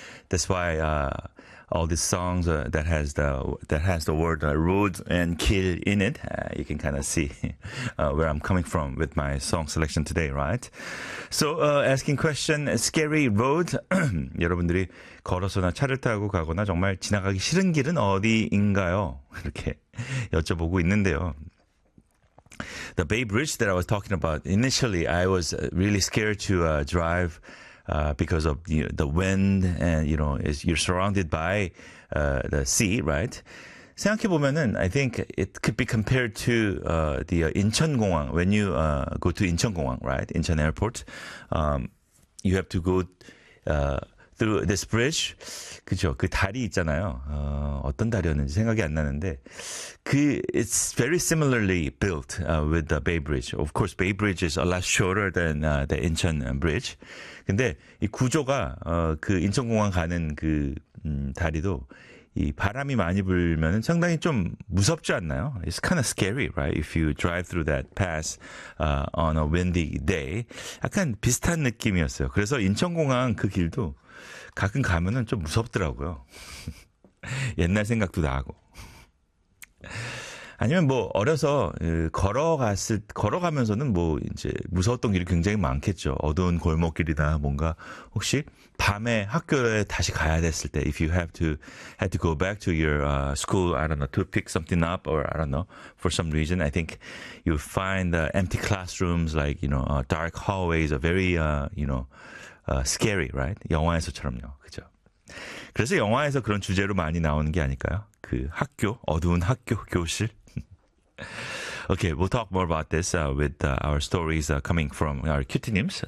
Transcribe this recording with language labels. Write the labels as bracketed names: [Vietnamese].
[English] That's why all these songs that has the word roads and 길 in it. You can kind of see where I'm coming from with my song selection today, right? So asking question, scary road. [Korean] 여러분들이 걸어서나 차를 타고 가거나 정말 지나가기 싫은 길은 어디인가요? 이렇게 여쭤보고 있는데요. [English] The Bay Bridge that I was talking about, initially I was really scared to drive because of the wind and, you know, you're surrounded by the sea, right? [Korean] 생각해보면은, [English] I think it could be compared to the Incheon Gongwang. When you go to Incheon Gongwang, right, Incheon Airport, you have to go through this bridge. [Korean] 그죠? 그 다리 있잖아요. 어떤 다리였는지 생각이 안 나는데. [English] It's very similarly built with the Bay Bridge. Of course, Bay Bridge is a lot shorter than the Incheon Bridge. [Korean] 근데 이 구조가 그 인천공항 가는 그 다리도 이 바람이 많이 불면 상당히 좀 무섭지 않나요? [English] It's kind of scary, right? If you drive through that pass on a windy day. [Korean] 약간 비슷한 느낌이었어요. 그래서 인천공항 그 길도 가끔 가면은 좀 무섭더라고요. 옛날 생각도 나고. 아니면 뭐 어려서 걸어가면서는 뭐 이제 무서웠던 길이 굉장히 많겠죠. 어두운 골목길이나 뭔가 혹시 밤에 학교에 다시 가야 됐을 때 [English] if you had to go back to your school, I don't know, to pick something up or I don't know, for some reason I think you find the empty classrooms, like, you know, dark hallways are very you know, scary, right? [Korean] 영화에서처럼요. 그죠? 그래서 영화에서 그런 주제로 많이 나오는 게 아닐까요? 그 학교, 어두운 학교, 교실. [English] Okay, we'll talk more about this with our stories coming from our cutie names.